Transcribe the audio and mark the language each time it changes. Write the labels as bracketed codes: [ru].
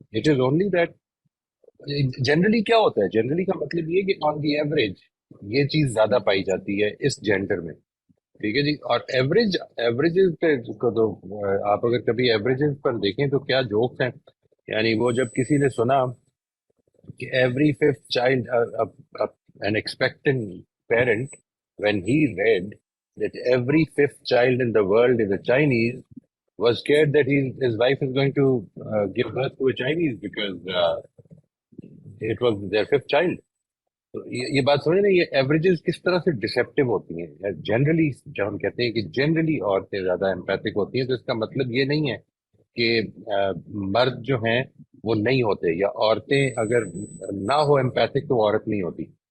[en] It is only that [ur] generally کیا ہوتا ہے, جنرلی کا مطلب یہ کہ [en] on the average [ur] یہ چیز زیادہ پائی جاتی ہے اس جینڈر میں. ٹھیک ہے جی. اور ایوریجز پہ تو آپ اگر کبھی ایوریجز پر دیکھیں تو کیا جوکس ہیں. یعنی وہ جب کسی نے سنا کہ [en] Every fifth child an expectant parent, when he read that every fifth child in the world is a Chinese, was scared that his wife is going to give birth to a Chinese because it was their fifth child. [ur] تو یہ بات سمجھ رہے ہیں, یہ averages کس طرح سے ڈسیپٹیو ہوتی ہیں. جنرلی جب ہم کہتے ہیں کہ جنرلی عورتیں زیادہ ایمپیتھک ہوتی ہیں تو اس کا مطلب یہ نہیں ہے کہ مرد جو ہیں وہ نہیں ہوتے, یا عورتیں اگر نہ ہو ایمپیتھک تو وہ عورت نہیں ہوتی.